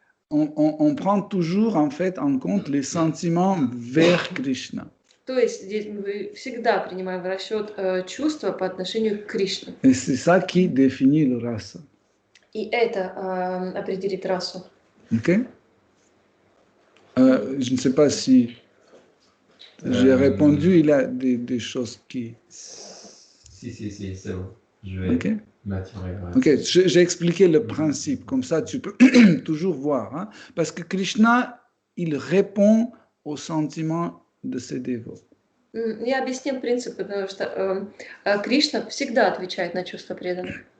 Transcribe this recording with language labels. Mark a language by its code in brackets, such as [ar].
[fr] On prend toujours en fait en compte les sentiments vers Krishna. [ru] то есть здесь мы всегда принимаем в расчет чувства по отношению к Кришне. [fr] Et c'est ça qui définit le rasa. [ru] И это определит расу. Ok? [fr] Je ne sais pas si j'ai répondu, il y a des choses qui... Si, c'est bon. Je vais Ok? m'attirer. Ok, j'ai expliqué le principe, comme ça tu peux toujours voir. Hein? Parce que Krishna, il répond aux sentiments de ses dévots. [ru] Я объяснил принцип, потому что Кришна всегда отвечает на чувства преданных.